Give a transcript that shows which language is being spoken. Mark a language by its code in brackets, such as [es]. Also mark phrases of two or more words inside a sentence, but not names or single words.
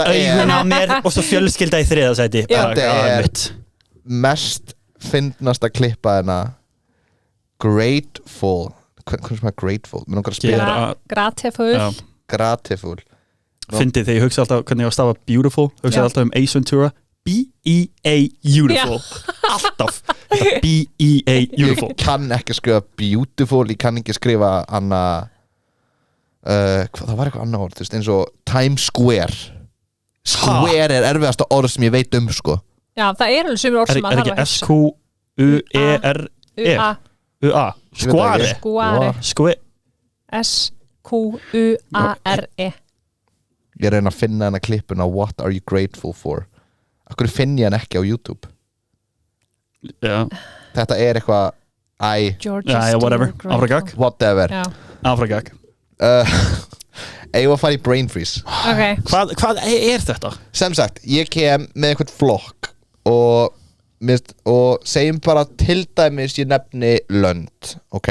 [is] augun á mér og svo fjölskylda í þriða sæti. Þetta er mest fyndnasta klippa Grateful. Hvernig sem er Grateful? Mér langar að spila Grateful. Grateful. Fyndið þegar ég hugsa alltaf hvernig ég var að stafa beautiful, hugsa alltaf Ace Ventura, B-E-A beautiful. Alltaf B-E-A beautiful. Ég kann ekki skrifa beautiful, ég kann ekki skrifa Anna það var eitthvað annað orð, þú veist, eins og Times Square. Square er erfiðasta orð sem ég veit sko. Já, það er alveg sumir orð sem Er ekki S-Q-U-E-R-E U-A Square S-Q-U-A-R-E Ég reyna að finna hana klippuna [en] What are you grateful for? [is] Akkur finn ég hann ekki á YouTube? Já. Þetta er eitthvað whatever, Afragag Whatever Afragag Eigum að fara í [en] brain freeze [is] okay. Hvað er þetta? Sem sagt, ég kem með eitthvað flokk og segjum bara til dæmis ég nefni lönd, ok?